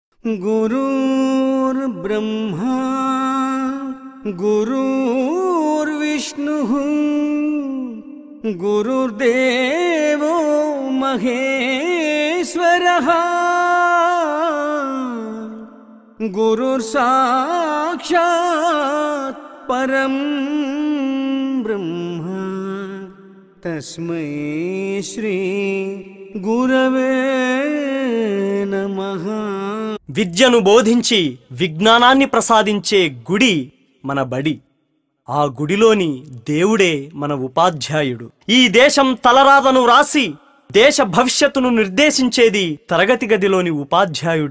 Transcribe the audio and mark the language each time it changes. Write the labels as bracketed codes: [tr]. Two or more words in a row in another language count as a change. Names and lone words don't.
[sa] गुरुर्ब्रह्मा गुरुर्विष्णुः गुरुर्देवो महेश्वरः गुरुर्साक्षात् परं ब्रह्म तस्मै श्री गुरवे नमः। [te] విద్యను బోధించి విజ్ఞానాన్ని ప్రసాదించే గుడి మన బడి. ఆ గుడిలోని దేవుడే మన ఉపాధ్యాయుడు. ఈ దేశం తలరాతను రాసి దేశ భవిష్యత్తును నిర్దేశించేది తరగతి గదిలోని ఉపాధ్యాయుడే.